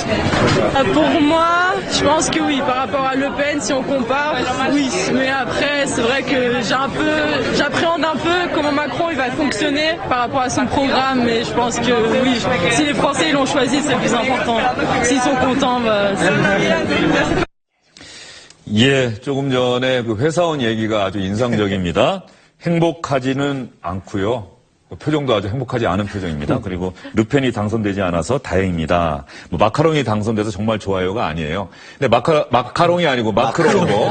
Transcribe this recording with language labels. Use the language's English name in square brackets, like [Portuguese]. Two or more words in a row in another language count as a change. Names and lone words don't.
[French] Pour moi, je pense que oui, par rapport à Le Pen, si on compare, oui. Mais après, c'est vrai que j'appréhende un peu comment Macron il va fonctionner par rapport à son programme, mais je pense que oui, si les Français l'ont choisi, c'est le plus important. S'ils sont contents, c'est... [Korean] 예, 조금 전에 그 회사원 얘기가 아주 인상적입니다. 행복하지는 않고요. 표정도 아주 행복하지 않은 표정입니다. 그리고 르펜이 당선되지 않아서 다행입니다. 뭐 마카롱이 당선돼서 정말 좋아요가 아니에요. 근데 마카롱이 아니고 마크롱 후보.